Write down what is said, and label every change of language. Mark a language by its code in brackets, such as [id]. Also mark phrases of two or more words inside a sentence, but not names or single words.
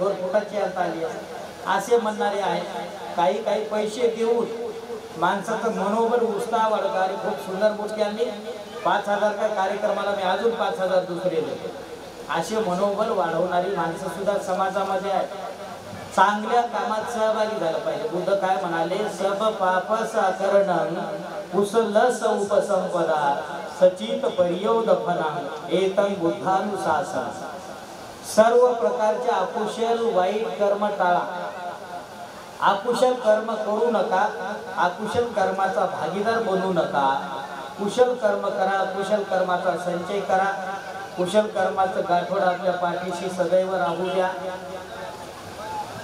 [mr] 2 फुटाची आता आली असे म्हणणारे आहेत. काही पैसे देऊन माणसाचं मनोबल उत्साह वाढवतात. आणि खूप सुंदर मूर्ती आणली, 5,000 काय कार्यक्रमाला मी अजून 5,000 दुसरे देतो. असे मनोबल वाढवणारी माणसं सुद्धा समाजामध्ये आहेत. चांगल्या कामात सहभागी झालं पाहिजे. बुद्ध काय म्हणाले? [pi] सब पाप साकरणं कुशलस उपसंपदा सचित पर्यवदफनं एतं बुद्धानुशासन. [mr] सर्व प्रकारचे अकुशल वाईट कर्म टाळा. अकुशल कर्म करू नका. अकुशल कर्माचा भागीदार बनू नका. कुशल कर्म करा. कुशल कर्माचा संचय करा. कुशल कर्माचं गाठोड आपल्या पाठीशी सदैव राहू द्या.